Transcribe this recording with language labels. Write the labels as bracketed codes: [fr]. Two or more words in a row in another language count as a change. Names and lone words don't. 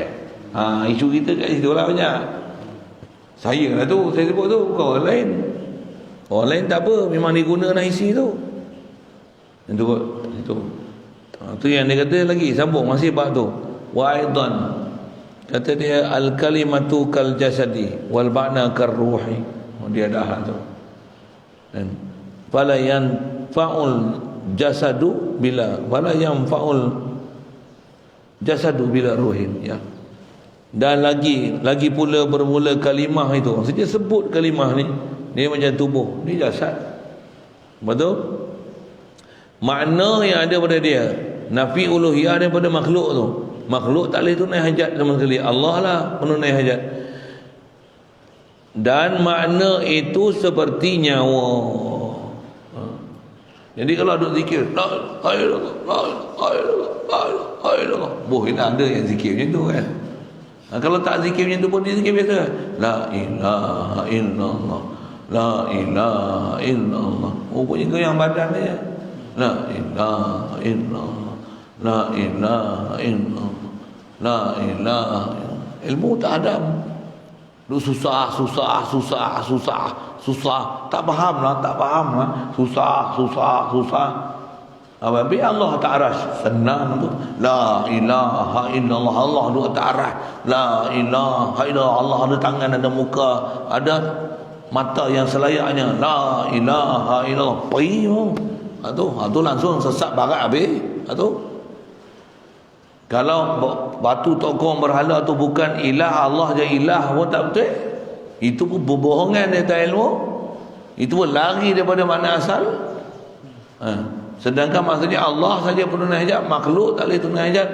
[ms] Isu kita kat situ lah banyak. Saya lah tu, saya sebut tu, bukan orang lain. Orang lain tak apa, memang digunakan isi tu. Itu kot, itu. Tu yang dia kata lagi, sambung masih bab tu. [ar] وأيضا, [ms] kata dia [ar] الكلمة كالجسد والمعنى كالروح. [ms] Dia dah tu. [ar] Dan فلا ينفع الجسد بلا ولا ينفع الجسد بلا روح, ya. [ms] Dan lagi pula bermula kalimah itu. Maksudnya sebut kalimah ni, dia macam tubuh, dia jasad. Betul? Makna yang ada pada dia, nafi uluhiyah daripada makhluk tu. Makhluk tak boleh tunai hajat sama sekali. Allah lah menunai hajat. Dan makna itu seperti nyawa. Jadi kalau duk zikir, [ar] لا إله إلا الله، لا إله إلا الله, [ms] boh, ini ada yang zikir macam tu kan. Kalau tak zikir macam tu pun dia zikir biasa. [ar] لا إله إلا الله، لا إله إلا الله. [ms] Oh, punya goyang badan dia. [ar] لا إله إلا الله، لا إله إلا الله، لا إله إلا الله. [ms] Ilmu tak ada. Lu susah. Tak faham lah. Susah. Apabila Allah tak arash, senang tu. [ar] لا إله إلا الله, [ms] Allah duduk atas arash. [ar] لا إله إلا الله, [ms] Allah ada tangan, ada muka, ada mata yang selayaknya. [ar] لا إله إلا الله. [ms] Pergi tu. Tu langsung sesat barat habis. Kalau batu tokong berhala tu bukan ilah, Allah je ilah pun tak betul. Itu pun berbohongan dia tak ilmu. Itu pun lari daripada makna asal. Sedangkan maksudnya Allah saja penunai hajat, makhluk tak boleh tunai hajat.